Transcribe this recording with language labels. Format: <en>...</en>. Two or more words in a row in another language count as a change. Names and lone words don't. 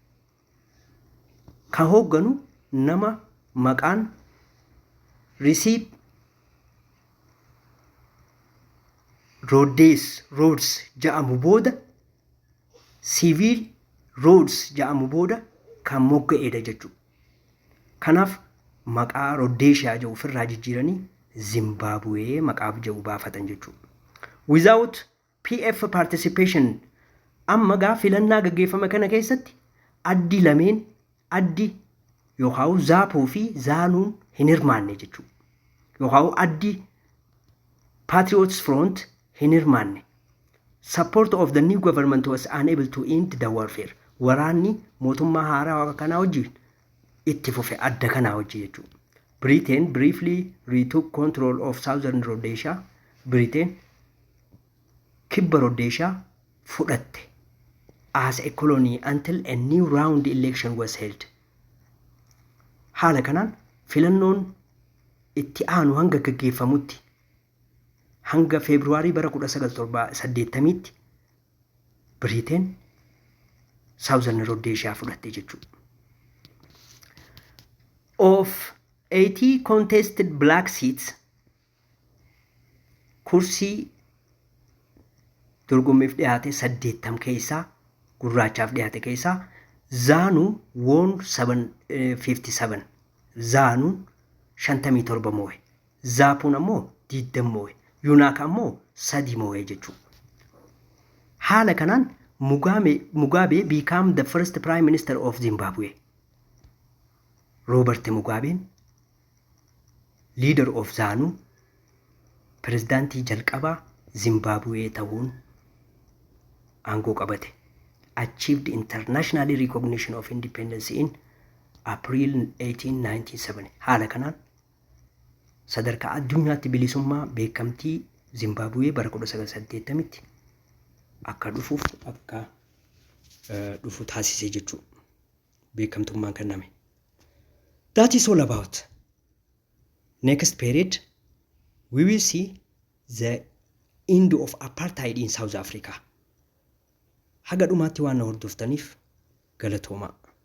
<om>kan hoogganu nama maqaan Rhodes jedhamu booda Civil Rhodes jedhamu booda kan mogga'eedha jechuudha. Kanaaf maqaa Rhodesia jedhu ofirraa jijjiiranii Zimbabwe maqaaf jedhu baafatan jechuudha.</om> <en>Without PF participation</en> <om>amma gaa filannaa gaggeeffame kana keessatti addi lameen addi yookaan zaapuu fi zaanuun hin hirmaanne jechuudha. Yookaan addi Patriots Front hin hirmaanne.</om> <en>Support of the new government was unable to end the warfare.</en> <om>Waraanni mootummaa haaraa kanaa wajjin itti fufe adda kanaa wajjin jechuudha.</om> <en>Britain briefly retook control of southern Rhodesia. Britain</en> <om>kibba Rhodesia fudhatte</om> <en>as a colony until a new round election was held.</en> <om>Haala kanaan filannoon itti aanu hanga gaggeeffamutti hanga Februaarii bara 1980tti Britain Southern Rhodesia fudhatte jechuudha.</om> <en>Of 80 contested black seats,</en> <om>kursii dorgommiif dhiyaate 80 keessaa gurraachaaf dhiyaate keessaa Zaanu won 57. Zaanuun 57 moo'e. Zaapuun ammoo 20 moo'e. Yuunaak ammoo 3 moo'e jechuudha. Haala kanaan</om> <en>Mugabe became the first prime minister of Zimbabwe. Robert Mugabe, leader of Zanu,</en> <om>pirezidaantii jalqabaa Zimbabwe ta'uun aangoo qabate.</om> <en>Achieved internationally recognition of independence in April 1897.</en> <om>Haala kanaan sadarkaa addunyaatti bilisummaa beekamtii Zimbabwe bara 1980tti akka dhufu taasise jechuudha. Beekamtummaan kenname.</om> <en>That is all about. Next period, we will see the end of apartheid in South Africa.</en> <om>Haga dhumaatti waan na hordoftaniif galatooma.</om>